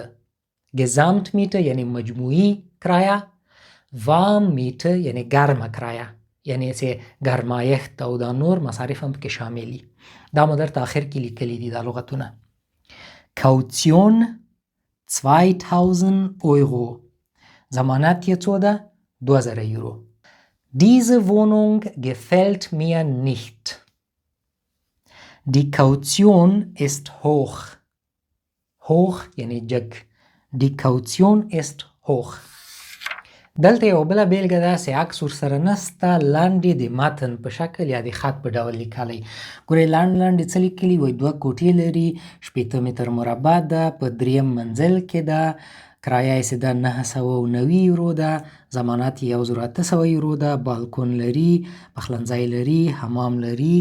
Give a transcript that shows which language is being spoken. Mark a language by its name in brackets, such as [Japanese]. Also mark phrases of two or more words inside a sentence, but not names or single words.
[Pashto] ګزامت میټه یعنی مجموعي کرایه، وام میټه یعنی ګرمه کرایه، یعنی چې ګرمایښت او دا نور مصارف هم پکې شامل دي. دا مو درته آخر کې لیکلي دي دا لغتونه. کوتیون 2000 euro. ضمانت یې څو ده؟ 2000 یورو. [German] Diese Wohnung gefällt mir nicht. Die Kaution ist hoch. [Pashto] Hoch یعنی جګ. [German] Die Kaution ist hoch. [Pashto] دلته یو بله بیلګه ده چې عکس ورسره نسته، لاندې د متن په شکل یا د خط په ډول لیکلی. ګورئ لاندې څه لیکلي وایي 2 کوټې لري، 80 متر مربع ده، په 3 منزل کې ده، کرایه یې ده 990 یورو ده، ضمانت یې 1800 یورو ده، بالکون لري، پخلنځی لري، حمام لري.